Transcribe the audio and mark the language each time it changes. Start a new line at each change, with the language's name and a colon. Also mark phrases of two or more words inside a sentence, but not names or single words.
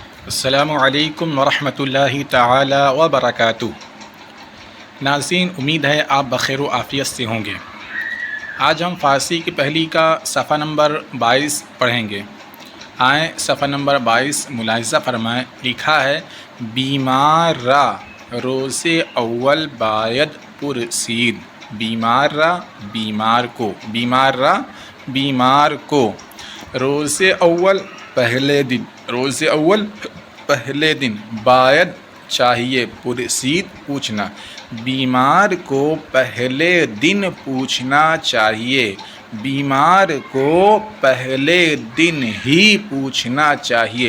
Arabic: السلام علیکم ورحمۃ اللہ تعالی وبرکاتہ۔
Urdu: ناظرین، امید ہے آپ بخیر و عافیت سے ہوں گے۔ آج ہم فارسی کی پہلی کا صفحہ نمبر 22 پڑھیں گے۔ آئیں صفحہ نمبر 22 ملاحظہ فرمائیں۔ لکھا ہے
Persian: بیمار را روز اول باید پرسید۔ بیمار را
Urdu: بیمار کو،
Persian: بیمار را
Urdu: بیمار کو،
Persian: روز اول
Urdu: پہلے دن،
Persian: روز اول
Urdu: پہلے دن، باید چاہیے، پرسید پوچھنا، بیمار کو پہلے دن پوچھنا چاہیے، بیمار کو پہلے دن ہی پوچھنا چاہیے۔